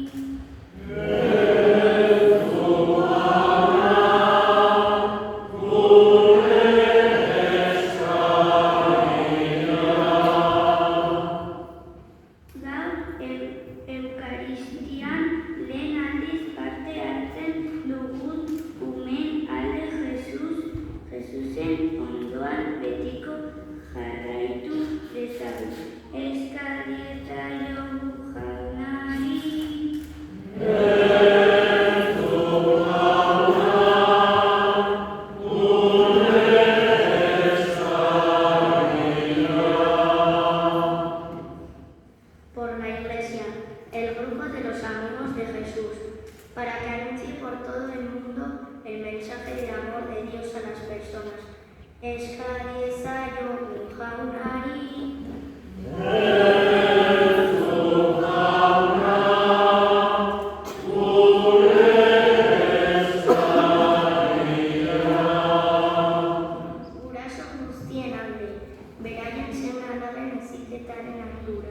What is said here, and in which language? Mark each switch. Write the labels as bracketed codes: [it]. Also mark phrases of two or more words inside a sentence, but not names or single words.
[eu] Eukaristian lehen aldiz parte hartzen dugun umen alde Jesusen ondoan betiko jarraitu dezagun. Eskadietzaiogun jaunari. [es] Por la Iglesia, el grupo de los amigos de Jesús, para que anuncie por todo el mundo el mensaje del amor de Dios a las personas. [eu] Eskadietzaiogun jaunari. Guraso guztien alde, beraien seme-alaben heziketaren ardura.